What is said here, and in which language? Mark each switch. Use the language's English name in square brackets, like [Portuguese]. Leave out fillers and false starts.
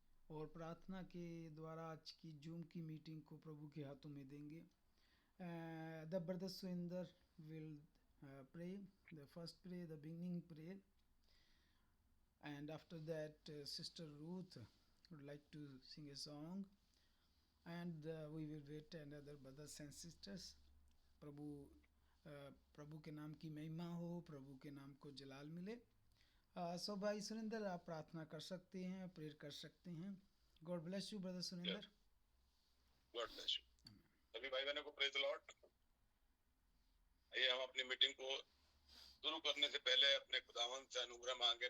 [Hindi] और प्रार्थना के द्वारा आज की जूम की मीटिंग को प्रभु के हाथों में देंगे. [English] The brother Surinder will pray the first prayer, the beginning prayer, and after that Sister Ruth would like to sing a song, and we will wait another brothers and sisters. [Hindi] प्रभु प्रभु के नाम की महिमा हो, प्रभु के नाम को जलाल मिले. सो भाई सुरेंद्र, आप प्रार्थना कर सकते हैं, प्रेयर कर सकते हैं. [English] God bless you brother Surendra. God bless you. [Hindi] सभी भाई बहनों को [English] Praise the lord. [Hindi] आइए हम अपनी मीटिंग को शुरू करने से पहले अपने खुदावंद से अनुग्रह मांगे.